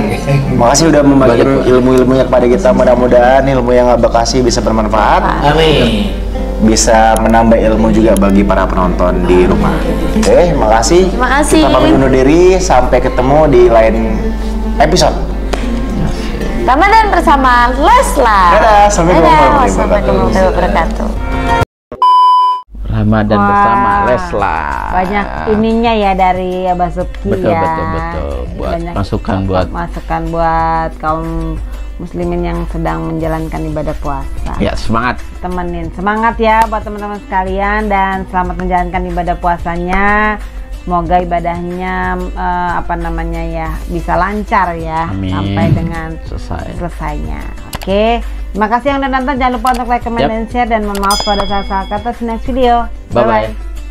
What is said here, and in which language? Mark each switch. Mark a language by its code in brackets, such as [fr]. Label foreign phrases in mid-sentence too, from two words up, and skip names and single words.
[id] Makasih udah membagi ilmu-ilmunya kepada kita. Mudah-mudahan ilmu yang Abah kasih bisa bermanfaat. Amin. Bisa menambah ilmu juga bagi para penonton di rumah. Oke, makasih. Terima kasih. Kita pamit undur diri, sampai ketemu di lain episode. Ramadan bersama Leslar. Dadah, [ar] السلام عليكم ورحمة الله ورحمة الله وبركاته. [id] Ramadan bersama Leslar. Banyak ininya ya dari Abah Subki Betul, ya. betul. Buat Banyak masukan buat kaum muslimin yang sedang menjalankan ibadah puasa. ya semangat. Temenin semangat ya buat teman-teman sekalian, dan selamat menjalankan ibadah puasanya. Semoga ibadahnya apa namanya ya bisa lancar ya. Amin. Sampai dengan selesainya. Oke, terima kasih yang udah nonton. Jangan lupa untuk [en] like, comment, [id] dan share. Dan mohon maaf kalau ada salah-salah kata. [en] See you next video. Bye-bye.